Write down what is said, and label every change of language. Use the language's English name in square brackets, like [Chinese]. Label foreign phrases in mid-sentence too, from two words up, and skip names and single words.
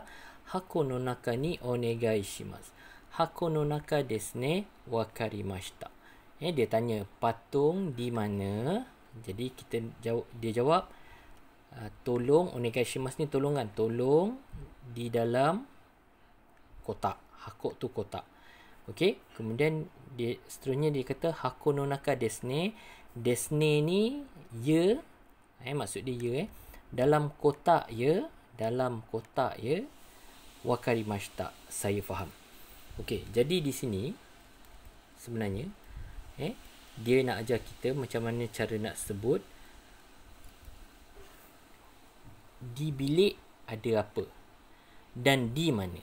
[Japanese] 箱の中にお願いします. 箱の中ですね、分かりました. [Malay] Dia tanya, patung di mana? Jadi dia jawab, tolong, [Japanese] お願いします [Malay] ni tolong kan? Tolong di dalam kotak. Hako tu kotak. Okey, kemudian seterusnya dia kata, [Japanese] 箱の中ですね. ですね [Malay] ni, ya. Maksud dia ya. Dalam kotak ya. Dalam kotak ya. Wakarimashita. Saya faham. Okey, jadi di sini sebenarnya dia nak ajar kita macam mana cara nak sebut di bilik ada apa dan di mana.